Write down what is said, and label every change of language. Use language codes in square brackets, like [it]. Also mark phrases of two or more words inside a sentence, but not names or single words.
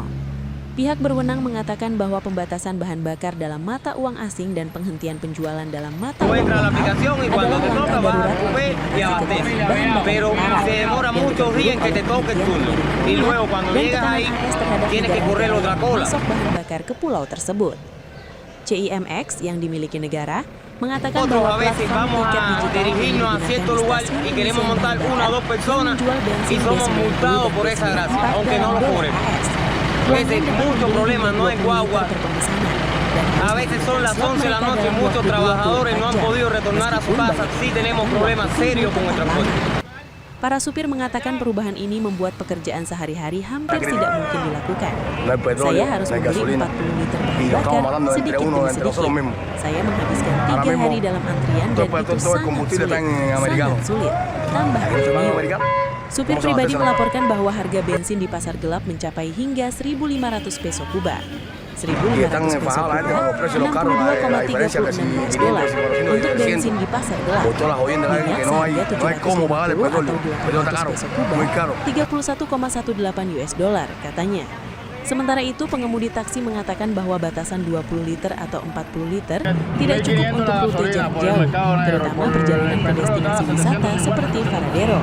[id] Pihak berwenang mengatakan bahwa pembatasan bahan bakar dalam mata uang asing dan penghentian penjualan dalam mata uang lokal adalah langkah darurat untuk mengatasi kekurangan bahan bakar yang berkerumun oleh penghentian pengiriman dan tekanan AS terhadap negara masuk bahan bakar ke pulau tersebut. CIMX yang dimiliki negara mengatakan bahwa platform tiket digital yang digunakan di stasiun pengisian bahan bakar menjual bensin desember dengan dolar AS. [es] Ese es mucho problema, no hay guagua. A veces son las 11 de la noche, muchos trabajadores no han podido retornar a su casa. Sí tenemos problemas serios con el transporte. [id] Para supir mengatakan perubahan ini membuat pekerjaan sehari-hari hampir tidak mungkin dilakukan. Saya harus membeli 40 liter bahan bakar sedikit demi sedikit. Saya menghabiskan 3 hari dalam antrian dan itu sangat sulit. Tambah Antonio. Supir pribadi melaporkan bahwa harga bensin di pasar gelap mencapai hingga 1.500 peso Kuba. 1.500 peso Kuba, $62,36 untuk bensin di pasar gelap. Minyak seharga 750 atau 800 peso Kuba, $31,18 katanya. Sementara itu, pengemudi taksi mengatakan bahwa batasan 20 liter atau 40 liter tidak cukup untuk rute jarak jauh, terutama perjalanan ke destinasi wisata seperti Varadero.